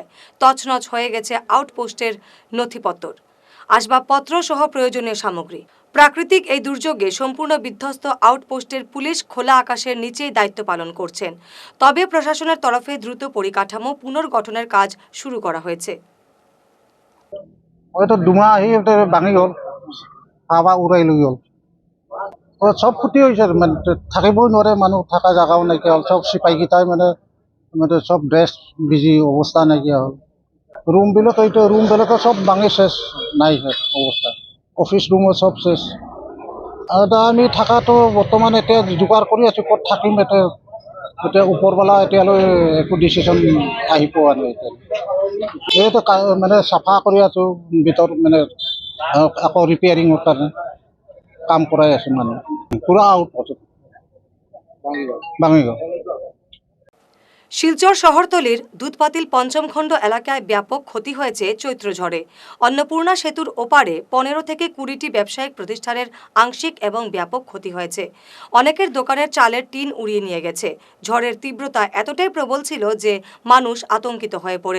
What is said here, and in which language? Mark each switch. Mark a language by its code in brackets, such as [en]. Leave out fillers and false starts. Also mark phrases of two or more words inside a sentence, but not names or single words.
[bn] তছনছ হয়ে গেছে আউটপোস্টের নথিপত্র, আসবাবপত্র সহ প্রয়োজনীয় সামগ্রী। প্রাকৃতিক এই দুর্যোগে সম্পূর্ণ বিধ্বস্ত আউটপোস্টের পুলিশ খোলা আকাশের নিচেই দায়িত্ব পালন করছেন। তবে প্রশাসনের তরফে দ্রুত পরিকাঠামো পুনর্গঠনের কাজ শুরু করা হয়েছে। [as] হয়তো দুমাহ আহি ভাঙি গ'ল, হাৱা উৰাই লৈ গ'ল। চব ক্ষতি হৈছে, মানে থাকিবই নোৱাৰে, মানুহ থকা জেগাও নাইকিয়া হ'ল। চব চিপাহীকেইটাই মানে চব ড্ৰেছ বিজি, অৱস্থা নাইকিয়া হ'ল। ৰুমবিলাকো সব ভাঙি শেষ, নাই অৱস্থা। অফিচ ৰুমো সব শেষ। এতিয়া আমি থকাটো বৰ্তমান এতিয়া যোগাৰ কৰি আছোঁ, ক'ত থাকিম। এতিয়া ওপৰৱালা এতিয়ালৈ একো ডিচিশ্যন আহি পোৱা নাই। এইটো মানে চাফা কৰি আছোঁ ভিতৰত, মানে আকৌ ৰিপেয়াৰিঙৰ কাৰণে কাম কৰাই আছোঁ। মানে পুৰা আউট ভাঙি গ'ল। [bn] শিলচর শহরতলির দুধপাতিল পঞ্চম খণ্ড এলাকায় ব্যাপক ক্ষতি হয়েছে চৈত্র ঝড়ে। অন্নপূর্ণা সেতুর ওপারে 15 থেকে 20টি ব্যবসায়িক প্রতিষ্ঠানের আংশিক এবং ব্যাপক ক্ষতি হয়েছে। অনেকের দোকানের চালের টিন উড়িয়ে নিয়ে গেছে। ঝড়ের তীব্রতা এতটাই প্রবল ছিল যে মানুষ আতঙ্কিত হয়ে পড়েন।